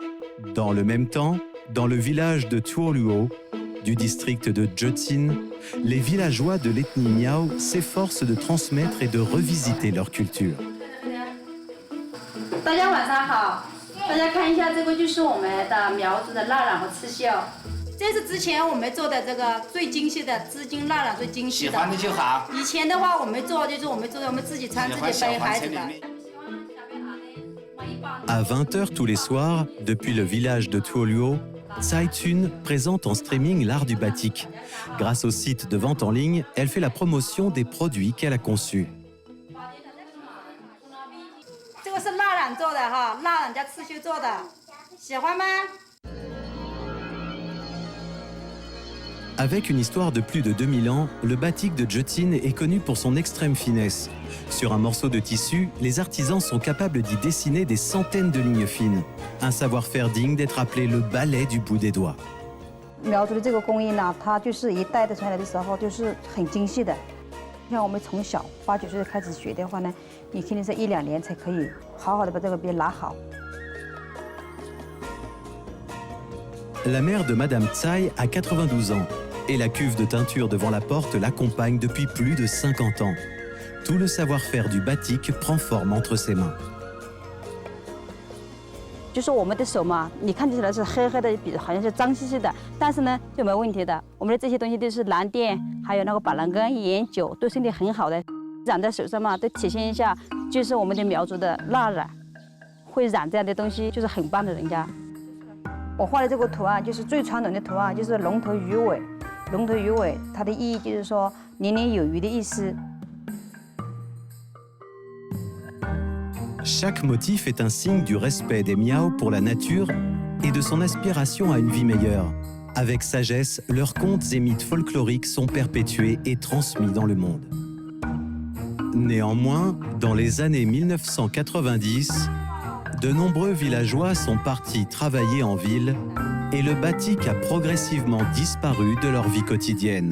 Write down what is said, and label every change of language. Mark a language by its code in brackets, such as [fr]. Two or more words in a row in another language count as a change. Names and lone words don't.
[fr] Dans le même temps, dans le village de Tuoluo, du district de Jotsin, les villageois de l'ethnie Miao s'efforcent de transmettre et de revisiter leur culture. [zh] 大家晚上好，大家看一下，这个就是我们的苗族的蜡染和刺绣。这是之前我们做的这个最精细的织金蜡染，最精细的。喜欢的就好。以前的话，我们做就是我们自己穿、自己背孩子的。 [fr] À 20h tous les soirs, depuis le village de Tuoluo, Tsai Tsun présente en streaming l'art du batik. Grâce au site de vente en ligne, elle fait la promotion des produits qu'elle a conçus. [zh] 这个是蜡染做的哈，蜡染加刺绣做的，喜欢吗？ [fr] Avec une histoire de plus de 2000 ans, le batik de Jotsin est connu pour son extrême finesse. Sur un morceau de tissu, les artisans sont capables d'y dessiner des centaines de lignes fines. Un savoir-faire digne d'être appelé le ballet du bout des doigts. [zh] 苗族的这个工艺呢，它就是一代的传来的时候，就是很精细的。像我们从小8、9岁开始学的话呢，你肯定是1、2年才可以好好的把这个边拿好。 [fr] La mère de Madame Tsai a 92 ans et la cuve de teinture devant la porte l'accompagne depuis plus de 50 ans. Tout le savoir-faire du batik prend forme entre ses mains. [zh] 就是我们的手嘛，你看起来是黑黑的，比好像是脏兮兮的，但是呢就没问题的。我们的这些东西都是蓝靛，还有那个板蓝根、盐酒，对身体很好的。染在手上嘛，都体现一下，就是我们的苗族的蜡染，会染这样的东西就是很棒的人家。我画的这个图案就是最传统的图案，就是龙头鱼尾。龙头鱼尾，它的意义就是说年年有余的意思。 [fr] Chaque motif est un signe du respect des Miao pour la nature et de son aspiration à une vie meilleure. Avec sagesse, leurs contes et mythes folkloriques sont perpétués et transmis dans le monde. Néanmoins, dans les années 1990, de nombreux villageois sont partis travailler en ville et le batik a progressivement disparu de leur vie quotidienne.